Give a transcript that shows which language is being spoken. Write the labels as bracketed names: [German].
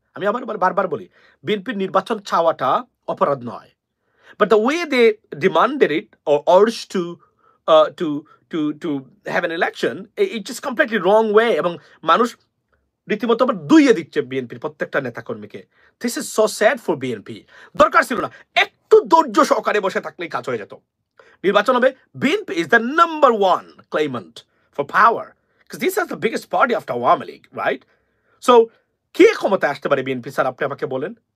[Bangla] আমি আবার বারবার বলি, বিএনপির নির্বাচন চাওয়াটা অপরাধ নয়, [English] but the way they demanded it or urged to have an election, it's just completely wrong way, [Bangla] এবং মানুষ রীতিমতো আবার দুইয়ে দিচ্ছে বিএনপির প্রত্যেকটা নেতাকর্মীকে। [English] This is so sad for BNP. [Bangla] দরকার ছিল না, একটু ধৈর্য সহকারে বসে থাকলেই কাজ হয়ে যেত। নির্বাচন হবে, [English] BNP is the number 1 claimant for power, because this is the biggest party after Awami League, right? [Bangla] So কে ক্ষমতায় আসতে পারে বিএনপি স্যার, আপনি আমাকে বলেন?